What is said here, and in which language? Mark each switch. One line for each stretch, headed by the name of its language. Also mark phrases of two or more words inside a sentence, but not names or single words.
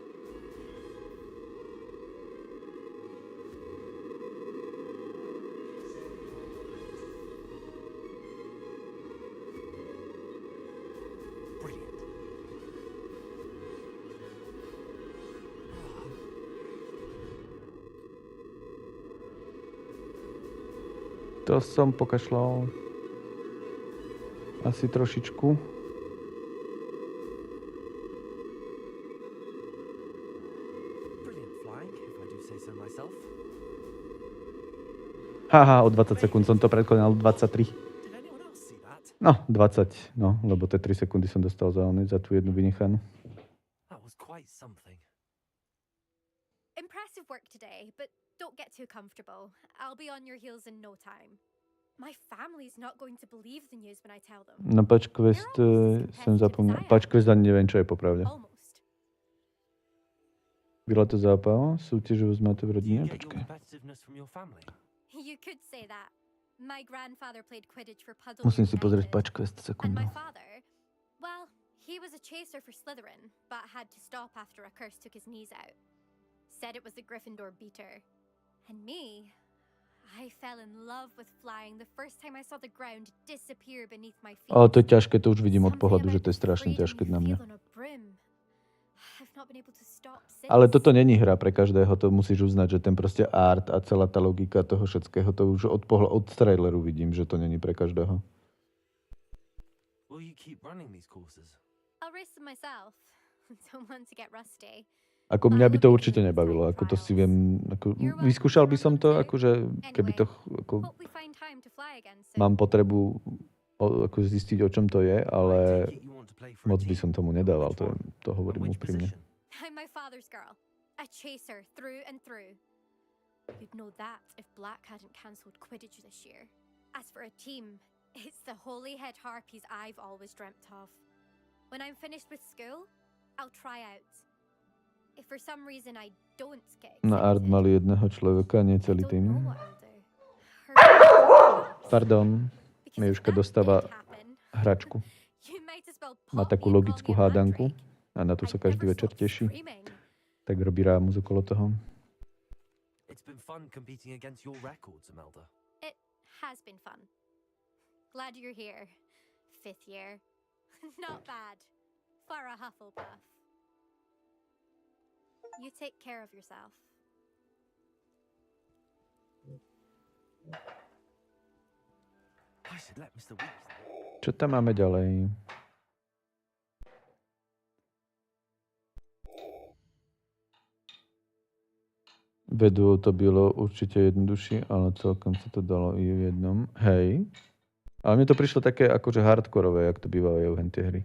English: Brilliant.
Slovak: To som pokašľal. Asi trošičku.
English: Brilliant flying, if I do say so myself.
Slovak: Haha, o 20 sekúnd som to predkonal, 23.
English: Did anyone else see that?
Slovak: No, 20, no, lebo tie 3 sekundy som dostal za tú jednu vynechanú.
English: That was quite something. Impressive work today, but don't get too comfortable. I'll be on your heels in no time. My family's not going to believe the news when I tell them.
Slovak: Na
English: patch quest
Slovak: som zapomnel.
English: Patch quest
Slovak: ani neviem, čo je popravde.
English: Almost.
Slovak: Byla to zápal? Súťažovú zmatu v
English: Do you
Slovak: rodine?
English: get your
Slovak: Počkaj.
English: competitiveness from your family? You could say that. My grandfather played Quidditch for Puddle
Slovak: Musím si pozrieť
English: United. patch quest And
Slovak: sekundu.
English: my father, well, he was a chaser for Slytherin, but had to stop after a curse took his knees out. Said it was the Gryffindor beater. And me, I fell in love with flying the first time I saw the ground disappear beneath my feet.
Slovak: Ale to je ťažké, to už vidím od
English: Something
Slovak: pohľadu, že
English: about
Slovak: to je
English: the
Slovak: strašne
English: freedom
Slovak: ťažké
English: you
Slovak: na mňa.
English: feel on a brim. I've not been able to stop since.
Slovak: Ale toto není hra pre každého, to musíš uznať, že ten proste art a celá tá logika toho všetkého, to už od traileru vidím, že to není pre každého.
English: Will you keep running these courses? I'll race them myself. Don't want to get rusty.
Slovak: Ako mňa by to určite nebavilo, ako to si viem, ako, vyskúšal by som to, akože keby to, ako,
English: Hope we find time to fly again soon.
Slovak: mám potrebu ako zistiť, o čom to je, ale moc by som tomu nedával, to hovorím úprimne.
English: I'm my father's girl. A chaser through and through. You'd know that if Black hadn't cancelled Quidditch this year. As for a team, it's the Holyhead Harpies I've always dreamt of. When I'm finished with school, I'll try out. If for some reason I don't get
Slovak: Na art mali jedného človeka, nie celý
English: don't
Slovak: tým.
English: know what I'll do.
Slovak: Pardon, Mejuška dostáva hračku.
English: You might as well
Slovak: Má
English: pop
Slovak: takú
English: me and call
Slovak: logickú
English: me
Slovak: a hádanku
English: mandrake.
Slovak: a na to sa
English: I'd
Slovak: každý
English: never
Slovak: večer
English: stop
Slovak: teší.
English: screaming.
Slovak: Tak robí rámus okolo toho.
English: It's been fun competing against your records, Imelda. It has been fun. Glad you're here. 5th year. Not bad. For a Hufflepuff. You take care of yourself. I should let Mr. Weeks.
Slovak: Čo tam máme ďalej? Vedu to bylo určite jednoduššie, ale celkom sa to dalo i v jednom. Hej. Ale mne to prišlo také akože hardkorové, jak to bývajú tie hry.